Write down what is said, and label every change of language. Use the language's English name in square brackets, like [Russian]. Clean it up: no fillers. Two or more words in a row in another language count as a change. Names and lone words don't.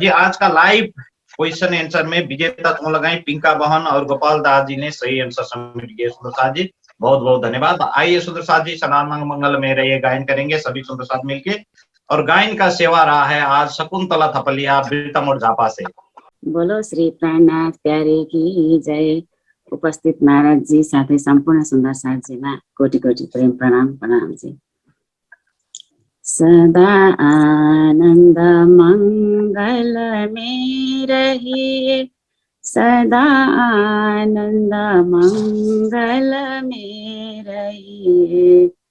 [Hindi] आज का लाइव क्वेश्चन आंसर में विजेता तुम लगाई पिंका बहन और गोपाल दास जी ने सही आंसर सबमिट किए सुंदर साथ जी, बहुत बहुत धन्यवाद। आइए सुंदर साथ जी सनातन मंगल में रहिए, गायन करेंगे सभी सुंदर साथ मिलके। और गायन का सेवा रहा है आज शकुंतला थपलिया बिरतम और झापा से। बोलो श्री प्राणनाथ प्यारे की जय। [Nepali] उपस्थित नारद जी साथै सम्पूर्ण सुन्दर साथजीमा कोटि कोटि प्रेम प्रणाम प्रणाम जी। [Hindi] सदा आनंद मंगल में रहिए, सदा आनंद मंगल में रहिए।